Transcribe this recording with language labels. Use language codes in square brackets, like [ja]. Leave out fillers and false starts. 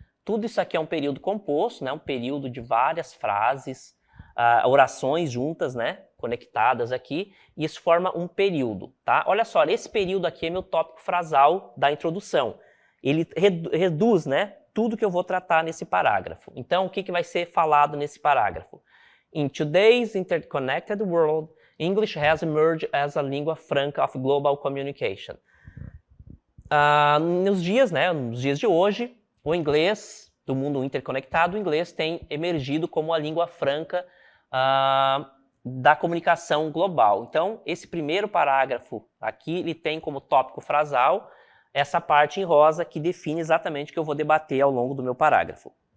[pt] Tudo isso aqui é um período composto, né, um período de várias frases, orações juntas, né, conectadas aqui, e isso forma um período, tá? Olha só, esse período aqui é meu tópico frasal da introdução. Ele reduz, né, tudo que eu vou tratar nesse parágrafo. Então, o que vai ser falado nesse parágrafo? [en] In today's interconnected world, English has emerged as a língua franca of global communication. [pt] Nos dias de hoje, o inglês, do mundo interconectado, o inglês tem emergido como a língua franca da comunicação global. Então, esse primeiro parágrafo aqui, ele tem como tópico frasal essa parte em rosa que define exatamente o que eu vou debater ao longo do meu parágrafo.